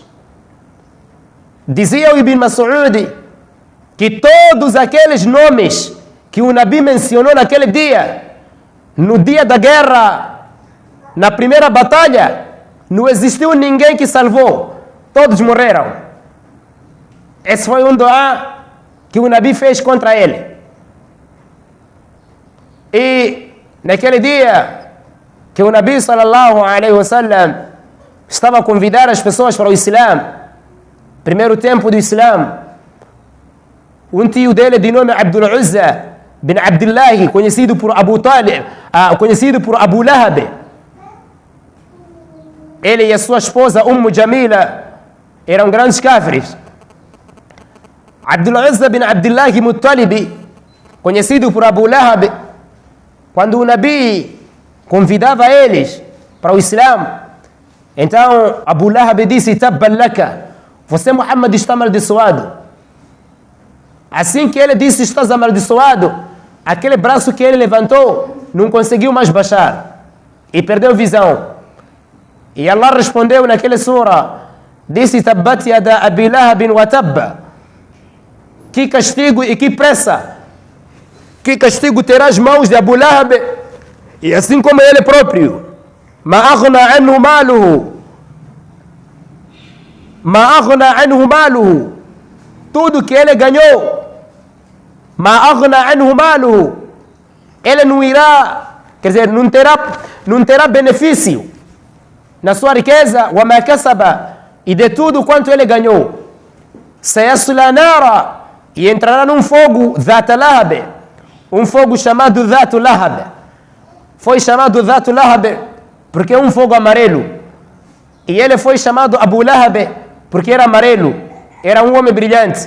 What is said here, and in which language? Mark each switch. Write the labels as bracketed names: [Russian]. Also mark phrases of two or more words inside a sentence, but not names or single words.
[Portuguese] Dizia o Ibn Mas'ud que todos aqueles nomes que o Nabi mencionou naquele dia, no dia da guerra, na primeira batalha, não existiu ninguém que salvou. Todos morreram. Esse foi um dua que o Nabi fez contra ele. E naquele dia que o Nabi [Arabic] صلى الله عليه وسلم [Portuguese] estava a convidar as pessoas para o Islã, primeiro tempo do Islã, um tio dele de nome Abdul Uzza bin Abdullah, conhecido por Abu Talib, conhecido por Abu Lahab, ele e a sua esposa Jamila eram grandes kafirs. Abdul Uzza bin Abdullah Muttalib, conhecido por Abu Lahab, quando o Nabi convidava eles para o Islã, então Abu Lahab disse: [Arabic] تبا لك, [Portuguese] você Muhammad está amaldiçoado. Assim que ele disse estás amaldiçoado, aquele braço que ele levantou não conseguiu mais baixar e perdeu visão. E Allah respondeu naquela sura, disse: [Arabic] تبت يدا أبي لهب وتب. [Portuguese] Que castigo e que pressa, que castigo terá as mãos de Abu Lahab, e assim como ele próprio. [Arabic] ما أغنى عنه ماله، ما أغنى عنه ماله, [Portuguese] tudo que ele ganhou, [Arabic] ما أغنى عنه ماله, [Portuguese] ele não irá, quer dizer, não terá benefício na sua riqueza, [Arabic] وما كسب, [Portuguese] e de tudo quanto ele ganhou. [Arabic] سيصلى نارا, [Portuguese] e entrará num fogo, Dhat Lahab, um fogo chamado Dhat Lahab. Foi chamado Dhat Lahab porque é um fogo amarelo. E ele foi chamado Abu Lahab porque era amarelo, era um homem brilhante.